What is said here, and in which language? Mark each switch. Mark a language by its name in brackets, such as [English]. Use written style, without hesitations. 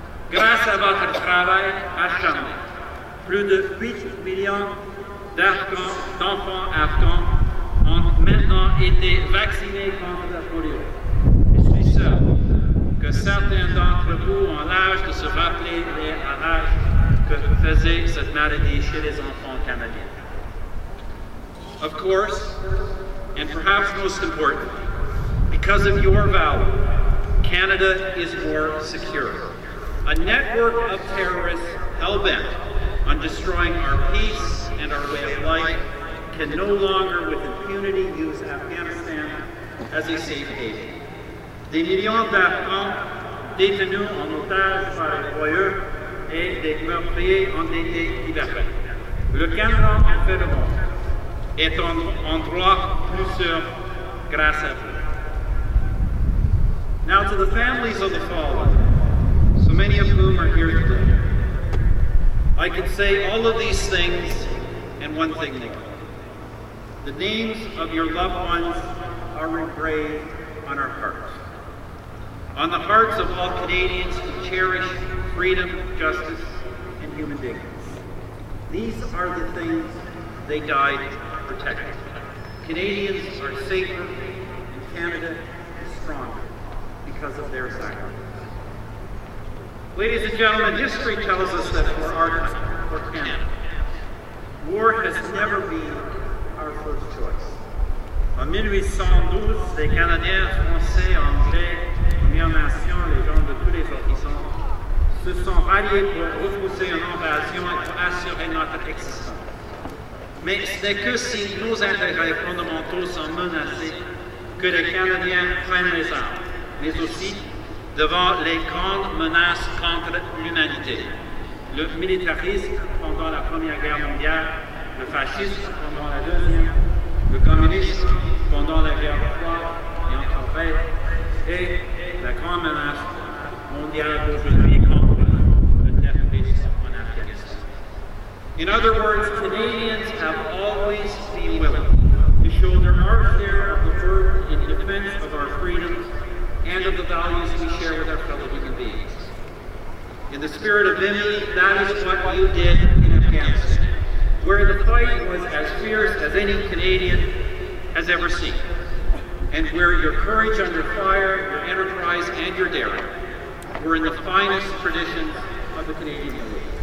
[French] Grâce à votre travail acharné, plus de 8 millions d'enfants afghans ont maintenant été vaccinés contre la polio. Je suis sûr que certains d'entre vous ont l'âge de se rappeler les ravages que faisait cette maladie chez les enfants canadiens. [English] Of course, and perhaps most important, because of your valor, Canada is more secure. A network of terrorists hell-bent on destroying our peace and our way of life can no longer with impunity use Afghanistan as a safe haven. [French] Des millions d'Afghans détenus en otage par les voyeurs et des meurtriers ont été libérés. Le Canada en fait le monde est un endroit plus sûr grâce à vous. [English] Now to the families of the fallen, so many of whom are here today, I could say all of these things and one thing more. The names of your loved ones are engraved on our hearts. On the hearts of all Canadians who cherish freedom, justice, and human dignity. These are the things they died protecting. Canadians are safer and Canada is stronger because of their sacrifice. Ladies and gentlemen, history tells us that for our country, for Canada, war has never been our first choice. [French] En 1812, les Canadiens, Français, Anglais, Premières Nations, les gens de tous les horizons, se sont ralliés pour repousser une invasion et pour assurer notre existence. Mais ce n'est que si nos intérêts fondamentaux sont menacés que les Canadiens prennent les armes, mais aussi devant les grandes menaces contre l'humanité. Le militarisme pendant la Première Guerre mondiale, le fascisme pendant la Deuxième, le communisme pendant la guerre froide et encore et la grande menace mondiale d'aujourd'hui contre le terrorisme en Afghanistan. [English] In other words, Canadians have always been willing to shoulder our share of the burden in defense of our freedoms and of the values we share with our fellow human beings. In the spirit of Vimy, that is what you did in Afghanistan, where the fight was as fierce as any Canadian has ever seen, and where your courage under fire, your enterprise, and your daring were in the finest traditions of the Canadian Army.